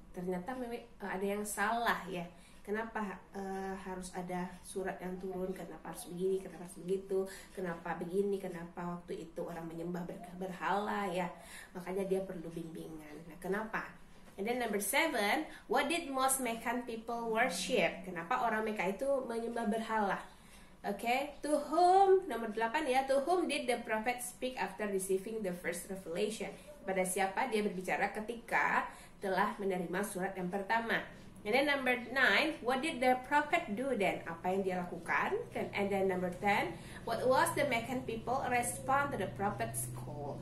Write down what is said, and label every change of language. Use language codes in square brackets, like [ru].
[id] Ternyata ada yang salah ya. Kenapa harus ada surat yang turun? Kenapa harus begini? Kenapa harus begitu? Kenapa begini? Kenapa waktu itu orang menyembah berhala ya? Makanya dia perlu bimbingan. Nah, kenapa? [en] And then number 7, what did most Meccan people worship? [id] Kenapa orang Mekah itu menyembah berhala? [en] Okay, to whom, nomor 8 ya, to whom did the prophet speak after receiving the first revelation? [id] Kepada siapa dia berbicara ketika telah menerima surat yang pertama? [en] And then number 9, what did the prophet do then? [id] Apa yang dia lakukan? [en] And then number 10, what was the Meccan people respond to the prophet's call?